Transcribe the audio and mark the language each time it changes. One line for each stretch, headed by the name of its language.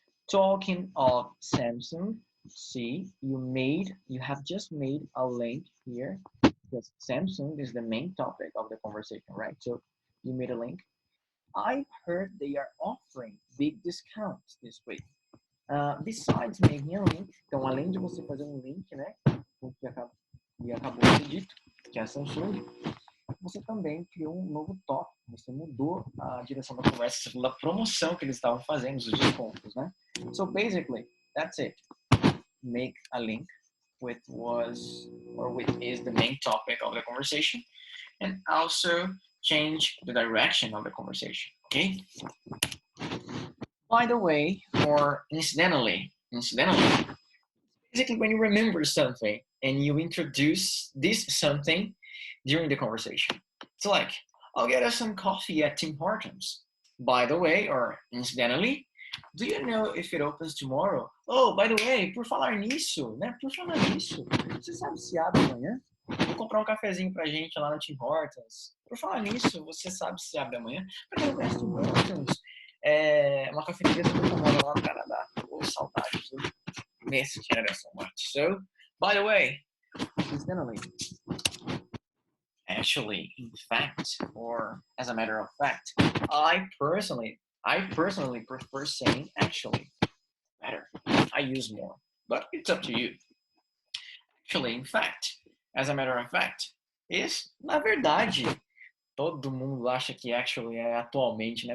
English: Talking of Samsung, see, you have just made a link here because Samsung is the main topic of the conversation, right? So you made a link. I've heard they are offering big discounts this week. Besides making a link,
Portuguese: então além de você fazer um link, né, o que acabou de ser dito, que é a Samsung, você também criou um novo tópico, você mudou a direção da conversa, segundo a promoção que eles estavam fazendo, os descontos, né?
English: So basically, that's it. Make a link with is the main topic of the conversation, and also change the direction of the conversation, okay? By the way, or incidentally, basically when you remember something and you introduce this something during the conversation. It's like, I'll get us some coffee at Tim Hortons. By the way, or incidentally, do you know if it opens tomorrow? Oh, by the way,
Portuguese: por falar nisso, né? Por falar nisso, você sabe se abre amanhã? Vou comprar um cafezinho pra gente lá no Tim Hortons. Por falar nisso, você sabe se abre amanhã? Pra quem não conhece Tim Hortons, é uma cafeteria super famosa lá no Canadá. Oh, saudades, viu? Nessa geração, Marte.
English: So, by the way, incidentally, actually, in fact, or as a matter of fact, I personally prefer saying actually better. I use more, but it's up to you. Actually, in fact, as a matter of fact, is
Portuguese: na verdade. Todo mundo acha que actually é atualmente, né?